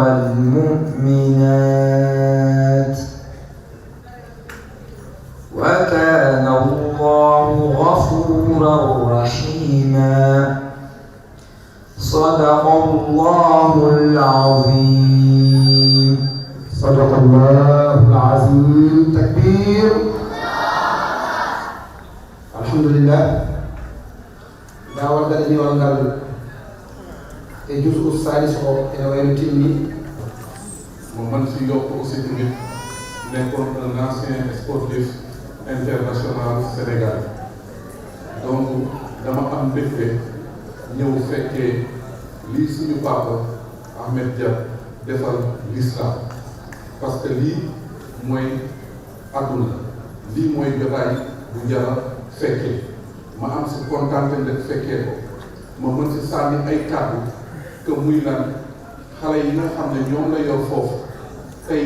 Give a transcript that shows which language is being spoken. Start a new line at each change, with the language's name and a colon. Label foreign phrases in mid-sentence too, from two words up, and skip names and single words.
Arabic: والمؤمنات وكان الله غفورا رحيما صدق الله العظيم. صدق الله العظيم. تكبير. الحمد لله.
Fula: dawal dañu wangal e juzu salis o ene wayno timmi
Wolof: mo man si yokk aussi tamit nekkoon
French: un ancien sportif international
Wolof: Sénégal donc dama am mbégte ñëw fekkee lii suñu papa Ahmed Dia defal
French: l'islam parce que
Wolof: lii mooy àdduna lii mooy jotaay bu jara fekkee ma am si kontaante ndek fekkee ko ma mën si sànni ay kàddu que muy lan xale yi nga xam ne ñoom la yor foofu tey